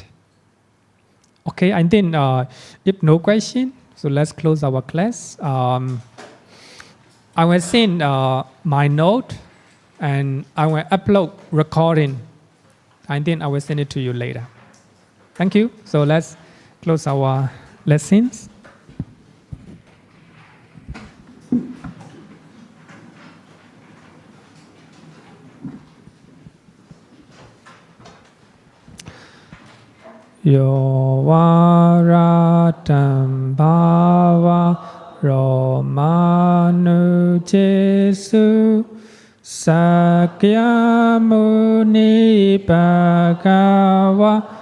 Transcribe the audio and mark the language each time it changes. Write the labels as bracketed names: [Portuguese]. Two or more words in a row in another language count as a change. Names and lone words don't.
[English] Okay, I think if no question, so let's close our class. I will send my note and I will upload recording. I think I will send it to you later. Thank you. So let's close our lessons. [Punjabi] Yo varatam bhava romanu jesu sakya muni bhagava